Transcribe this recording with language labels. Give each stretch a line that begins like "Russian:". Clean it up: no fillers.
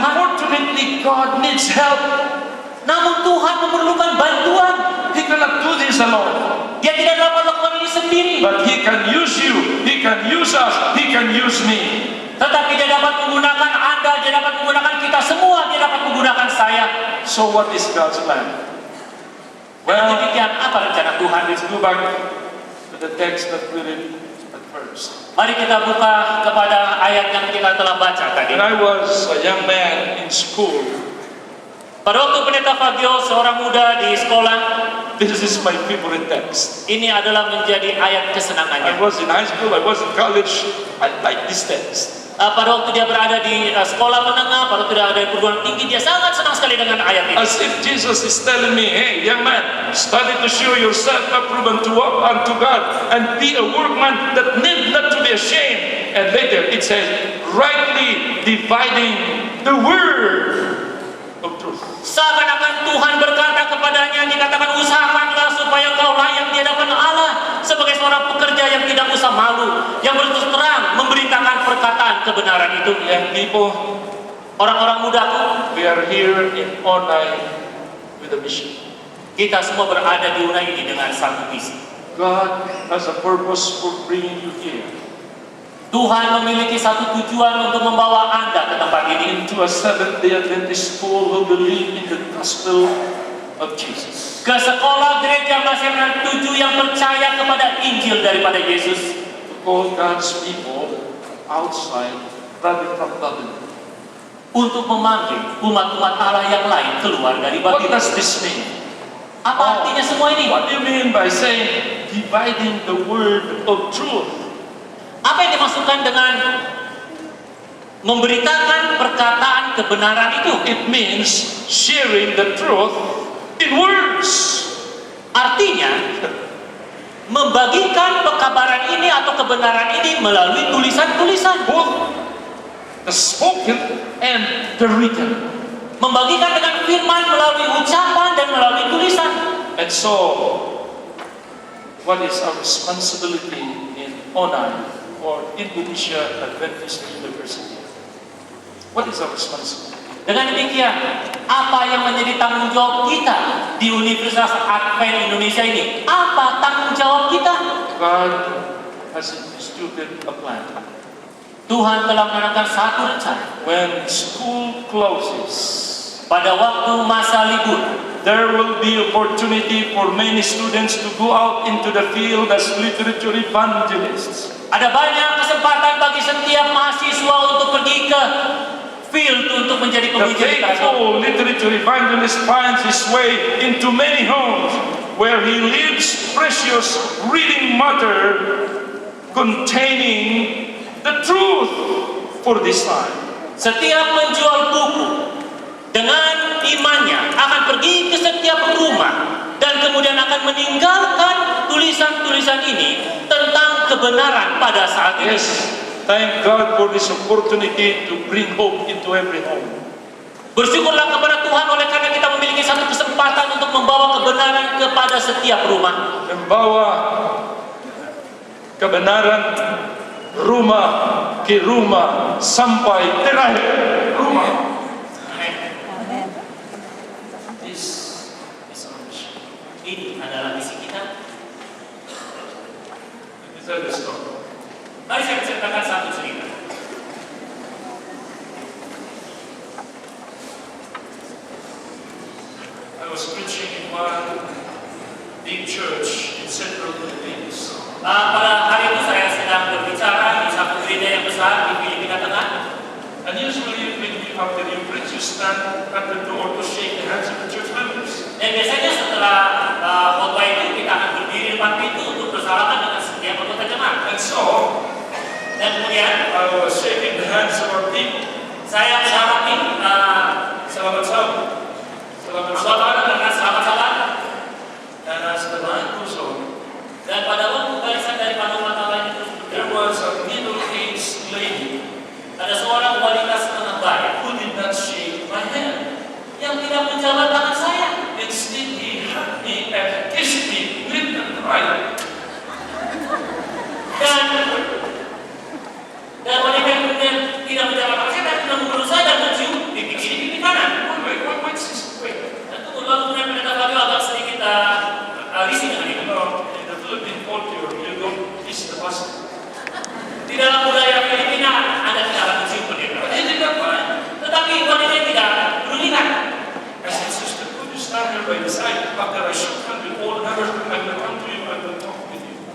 English: Unfortunately, God needs help.
Indonesian: Namun Tuhan memerlukan bantuan.
English: He cannot do this alone.
Indonesian: Dia tidak dapat lakukan ini sendiri.
English: But He can use you. He can use us. He can use me.
Indonesian: Tetapi dia dapat menggunakan Anda, dia dapat menggunakan kita semua, dia dapat menggunakan saya.
English: So what is God's plan?
Indonesian: Dengan
English: Well,
Indonesian: demikian, apa rencana Tuhan?
English: let's go back to the text that we read at first.
Indonesian: Mari kita buka kepada ayat yang kita telah baca tadi.
English: When I was a young man in school,
Indonesian: Pada waktu Pendeta Fagio seorang muda di sekolah,
English: this is my favorite text.
Indonesian: ini adalah menjadi ayat
English: I
Indonesian: kesenangannya.
English: was in high school, I was in college, I like this text.
Indonesian: Pada waktu dia berada di sekolah menengah, pada waktu dia ada di perguruan tinggi, dia sangat senang sekali dengan ayat ini.
English: As if Jesus is telling me, hey, young man, study to show yourself approved unto God, and be a workman that need not to be ashamed. And later it says, rightly dividing the word of truth.
Indonesian: Seakan-akan Tuhan berkata kepadanya, dikatakan usahakanlah supaya kau layak di hadapan Allah sebagai seorang pekerja yang tidak usah malu, yang berterus terang memberitakan perkataan kebenaran itu.
English: Young people,
Indonesian: Orang-orang mudaku,
English: we are here in Onai with a mission.
Indonesian: kita semua berada di Unai ini dengan satu visi.
English: God has a purpose for bringing you here
Indonesian: Tuhan memiliki satu tujuan untuk membawa Anda ke tempat ini,
English: into a Seventh-day Adventist school who believe in the gospel of Jesus.
Indonesian: ke sekolah gereja Maseman 7 yang percaya kepada Injil daripada Yesus,
English: To call God's people outside rather from Babylon.
Indonesian: untuk memanggil umat-umat Allah yang lain keluar dari
English: What
Indonesian: Babylon.
English: does this mean?
Indonesian: Apa artinya semua ini?
English: What do you mean by saying dividing the word of truth?
Indonesian: Apa yang dimaksudkan dengan memberitakan perkataan kebenaran itu?
English: It means sharing the truth in words.
Indonesian: Artinya membagikan pekabaran ini atau kebenaran ini melalui tulisan-tulisan.
English: Both the spoken and the written.
Indonesian: Membagikan dengan firman melalui ucapan dan melalui tulisan.
English: And so, what is our responsibility in Onai or Indonesia Adventist University? What is our responsibility?
Indonesian: Dengan demikian, apa yang menjadi tanggung jawab kita di Universitas Advent Indonesia ini? Apa tanggung jawab kita?
English: God has instituted a plan.
Indonesian: Tuhan telah menanamkan satu rencana.
English: When school closes,
Indonesian: pada waktu masa libur,
English: there will be opportunity for many students to go out into the field as literature evangelists.
Indonesian: ada banyak kesempatan bagi setiap mahasiswa untuk pergi ke field untuk menjadi
English: The
Indonesian: pembicara literatur.
English: faithful literature evangelist finds his way into many homes where he leaves precious reading matter containing the truth for this time.
Indonesian: Setiap menjual buku dengan imannya akan pergi ke setiap rumah dan kemudian akan meninggalkan tulisan-tulisan ini tentang kebenaran pada saat ini.
English: Yes, thank God for this opportunity to bring hope into every home.
Indonesian: Bersyukurlah kepada Tuhan oleh karena kita memiliki satu kesempatan untuk membawa kebenaran kepada setiap rumah. Membawa kebenaran rumah ke rumah sampai terakhir rumah.
English: Amen. This is our mission.
Indonesian: Ini adalah misi kita.
English: Let me tell you a story.
Indonesian: Mari saya ceritakan satu cerita.
English: I was preaching in one big church in central Philippines.
Indonesian: Pada hari itu saya sedang berbicara di satu gereja yang besar di Filipina Tengah.
English: And usually after you preach, you stand at the door to shake the hands of the church members.
Indonesian: Dan biasanya setelah khotbah itu kita akan berdiri depan pintu untuk bersalaman dengan setiap anggota jemaat.
English: And so,
Indonesian: Dan kemudian
English: I was shaking the hands of our people.
Indonesian: saya mensalami
Filipino: Salamat salam. Salamat
Indonesian: anggota
Filipino: salam.
Indonesian: dengan selamat salam.
English: And as the line goes on,
Indonesian: Dan pada waktu barisan dari panglima lain itu
English: there was a middle-aged lady
Indonesian: ada seorang wanita setengah baya
English: who did not shake my hand.
Indonesian: yang tidak menjabat tangan saya.
English: Instead, he hugged me and kissed me left and right.
Indonesian: Dan wanita yang kemudian tidak menjabat tangan saya dan tidak memeluk saya dan mencium pipi kiri pipi kanan.
English: Wait, sis, wait.
Indonesian: Dan lalu kemudian pendeta Fabio agak sedikit risih dengan itu.
English: In the Philippine culture, you don't kiss the pastor.
Indonesian: Di dalam budaya Filipina Anda tidak akan mencium pendeta.
English: But he did not mind.
Indonesian: Tetapi wanita tidak berulikan.
English: I said, sister, could you stand here by the side after I shook hands with all members? I will come to you and will talk with you.